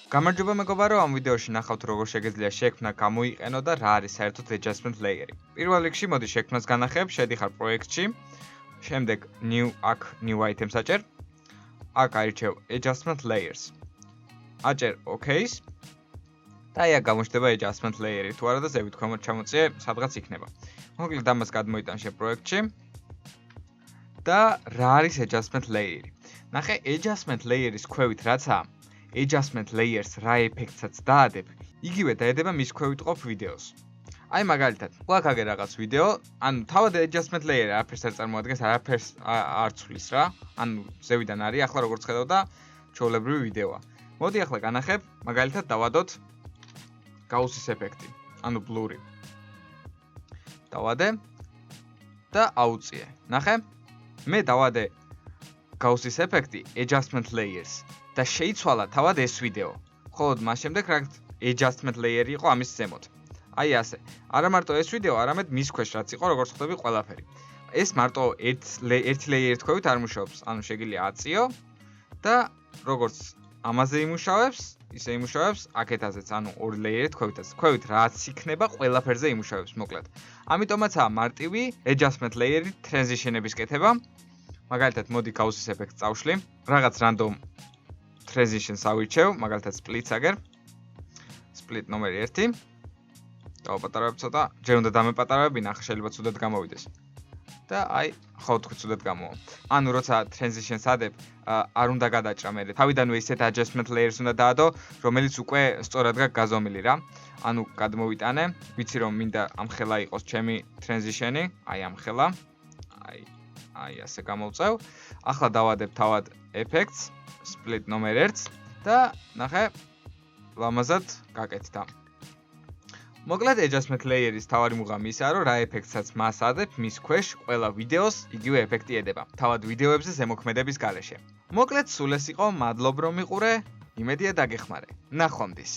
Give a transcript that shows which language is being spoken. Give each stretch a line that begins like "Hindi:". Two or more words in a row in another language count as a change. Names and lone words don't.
Georgian: გამარჯობა მეგობარო, ამ ვიდეოში ნახავთ როგორ შეგეძლია შექმნა, გამოვიყენოთ და რა არის საერთოდ
English: adjustment layer-
Georgian: ი. პირველ რიგში მოდი შექმნას განახებ, შედიხარ პროექტში. შემდეგ
English: new items
Georgian: აჭერ. აქ აირჩევ
English: adjustment layers.
Georgian: აჭერ OK-ს. და აი აქ გამოჩნდება
English: adjustment layer-
Georgian: ი. თუ არა და ზევით ქვემოთ ჩამოწიე, სადღაც იქნება. მოკლედ ამას გადმოიტანე პროექტში. და რა არის
English: adjustment layer-
Georgian: ი? ნახე,
English: adjustment layer-
Georgian: ის ქვევით რაცაა?
English: Adjustment layers
Georgian: რა ეფექტსაც დაადებ, იგივე დაედება მის ქვევით ყოფ ვიდეოს. აი მაგალითად, გვაქვს აგერ რაღაც ვიდეო, ანუ თავად
English: adjustment layer
Georgian: არაფერს არ წარმოადგენს, არაფერს არ ცვლის რა. ანუ ზევიდან არის, ახლა როგორც ხედავ და ჩვეულებრივი ვიდეოა. მოდი ახლა განახებ, მაგალითად დავადოთ გაუსის ეფექტი, ანუ blurry. დავადე და აუწიე. ნახე? მე დავადე გაუსის ეფექტი
English: adjustment layers.
Georgian: და შეიცვალა თავად ეს ვიდეო. ხოლო მას შემდეგ რაღაც
English: adjustment layer
Georgian: იყო ამის ზემოთ. აი ასე. არა მარტო ეს ვიდეო, არამედ მის ქვეშ რაც იყო, როგორც ხვდები ყველაფერი. ეს მარტო ერთი layer-ით ქვევით არ მუშაობს. ანუ შეგიძლია აწიო და როგორც ამაზე იმუშავებს, ისე იმუშავებს აქეთაზეც, ანუ ორი layer-ით ქვევითაც. ქვევით რაც იქნება, ყველაფერზე იმუშავებს, მოკლედ. ამიტომაცაა მარტივი
English: adjustment layer-
Georgian: ით transition-ების კეთება. მაგალითად, მოდი გაუსის ეფექტს წავშლი. რაღაც
English: random transitions
Georgian: ავირჩევ, მაგალითად split-ს აგერ. split ნომერი 1. დავაპატარავებ ცოტა, ჯერ უნდა დამეპატარავებინა, ახლა შეიძლება ცუდად გამოვიდეს. და აი, ხო თქვი ცუდად გამოვა. ანუ როცა transitions ადებ, არ უნდა გადაჭრა მე. თავიდანვე ისეთ
English: adjustment layers
Georgian: უნდა დაადო, რომელიც უკვე სწორად გაქვს გაზომილი რა. ანუ გადმოვიტანე, ვიცი რომ მინდა ამხელა იყოს ჩემი transition-ი, აი ამხელა. აი ასე გამოვწევ. ახლა დავადებ თავად
English: effects split
Georgian: ნომერ 1 და ნახე ლამაზად გაკეთდა. მოკლედ
English: adjustment layer-
Georgian: ის თავარი მუღამი ისაა, რომ რა ეფექტსაც მას ადებ, მის ქვეშ ყველა ვიდეოს იგივე ეფექტი ედება. თავად ვიდეოებზე ზემოქმედების გარეშე. მოკლედ სულ ეს იყო, მადლობ რომ მიყურე, იმედია დაგეხმარე. ნახვამდის.